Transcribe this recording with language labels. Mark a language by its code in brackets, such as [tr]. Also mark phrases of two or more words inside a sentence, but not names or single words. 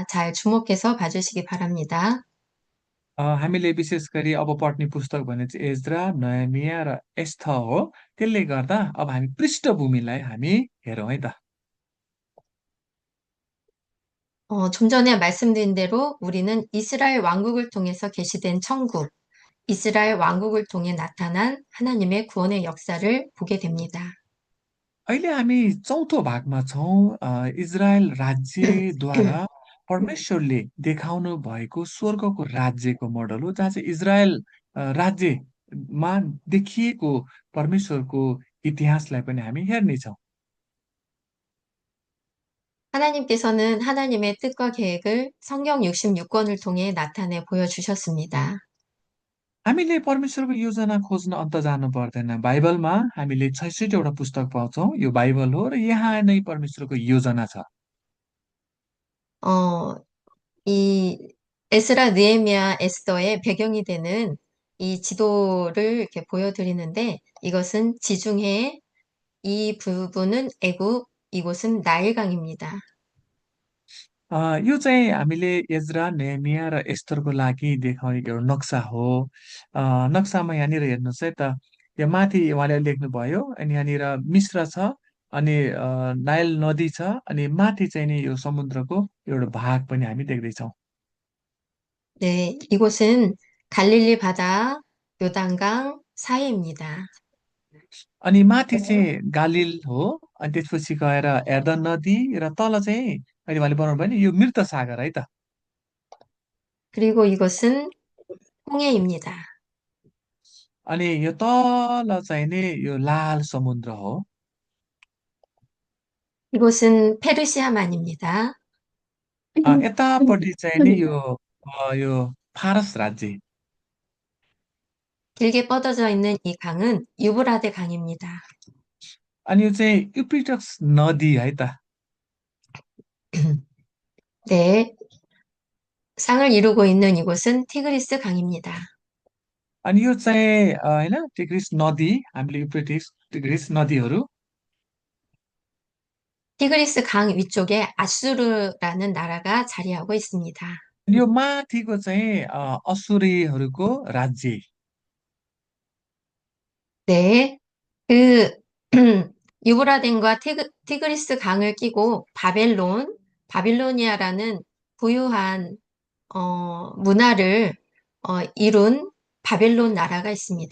[ko] 잘 주목해서 봐주시기 바랍니다. [ne] हामीले विशेष गरी अब पढ्ने पुस्तक भने चाहिँ एज्रा, नहमिया र एस्थ हो। त्यसले गर्दा अब हामी पृष्ठभूमिलाई हामी हेरौँ है त। [ko] 좀 전에 말씀드린 대로 우리는 이스라엘 왕국을 통해서 계시된 천국, 이스라엘 왕국을 통해 나타난 하나님의 구원의 역사를 보게 됩니다. [ne] अहिले हामी चौथो भागमा छौँ। इजरायल राज्यद्वारा परमेश्वरले देखाउनु भएको स्वर्गको राज्यको मोडल हो, जहाँ चाहिँ इजरायल राज्यमा देखिएको परमेश्वरको इतिहासलाई पनि हामी हेर्नेछौँ। [ko] 하나님께서는 하나님의 뜻과 계획을 성경 66권을 통해 나타내 보여주셨습니다. [ne] हामीले परमेश्वरको योजना खोज्न अन्त जानु पर्दैन। बाइबलमा हामीले 66 वटा पुस्तक पाउँछौँ। यो बाइबल हो र यहाँ नै परमेश्वरको योजना छ। [ko] 어, 이 에스라, 느헤미야, 에스더의 배경이 되는 이 지도를 이렇게 보여드리는데 이것은 지중해, 이 부분은 애굽, 이곳은 나일강입니다. [ne] यो चाहिँ हामीले एजरा नेहेमिया र एस्तरको लागि देखाउने एउटा नक्सा हो। नक्सामा यहाँनिर हेर्नुहोस् है त, यो माथि उहाँले लेख्नुभयो अनि यहाँनिर मिश्र छ, अनि नाइल नदी छ, अनि माथि चाहिँ नि यो समुद्रको एउटा भाग पनि हामी देख्दैछौँ। [ko] 네, 이곳은 갈릴리 바다 요단강 사이입니다. [ne] अनि माथि चाहिँ गालिल हो, अनि त्यसपछि गएर एर्दन नदी, र तल चाहिँ अहिले उहाँले बनाउनु भयो नि यो मृत सागर है त। [ko] 그리고 이것은 홍해입니다. [ne] अनि यो तल चाहिँ नि यो लाल समुद्र हो। [ko] 이곳은 페르시아만입니다. [ne] यतापट्टि चाहिँ नि यो फारस राज्य। [ko] 길게 뻗어져 있는 이 강은 유브라데 강입니다. [ne] अनि यो चाहिँ युप्रिटस नदी है त। [ko] 네, 쌍을 이루고 있는 이곳은 티그리스 강입니다. [ne] अनि यो चाहिँ होइन टिग्रिस नदी, हामीले युप्रिटिस टिग्रिस नदीहरू। [ko] 티그리스 강 위쪽에 아수르라는 나라가 자리하고 있습니다. [ne] अनि यो माथिको चाहिँ असुरीहरूको राज्य। [ko] 네, 그 유브라덴과 티그리스 강을 끼고 바빌로니아라는 부유한 문화를 이룬 바벨론 나라가 있습니다.